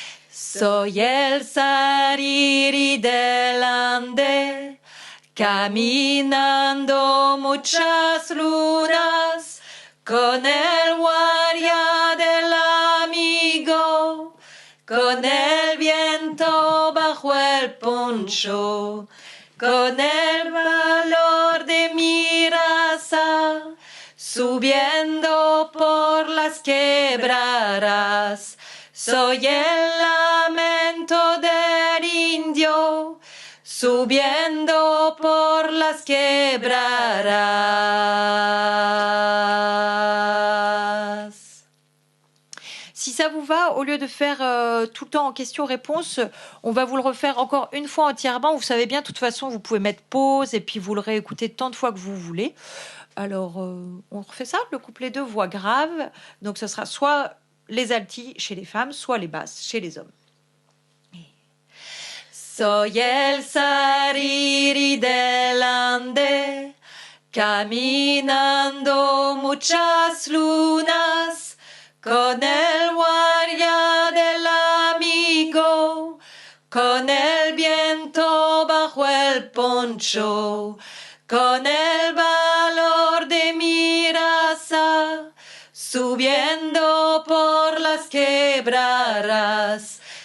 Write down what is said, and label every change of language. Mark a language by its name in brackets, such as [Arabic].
[Spanish] Soy el sariri del Ande, caminando muchas lunas, con el guardia del amigo, con el viento bajo el poncho, con el valor de mi raza, subiendo por las quebradas. Soy el lamento del indio, subiendo por las quebradas. [French] Si ça vous va, au lieu de faire tout le temps en question-réponse, on va vous le refaire encore une fois entièrement. Vous savez bien, de toute façon, vous pouvez mettre pause et puis vous le réécouter tant de fois que vous voulez. Alors, on refait ça, le couplet 2, voix grave. Donc, ce sera soit les altis chez les femmes, soit les basses chez les hommes. [Spanish] Soy el sariri del Ande, caminando muchas lunas, con el guardia del amigo, con el viento bajo el poncho, con el valor de mi raza, subiendo por las quebradas.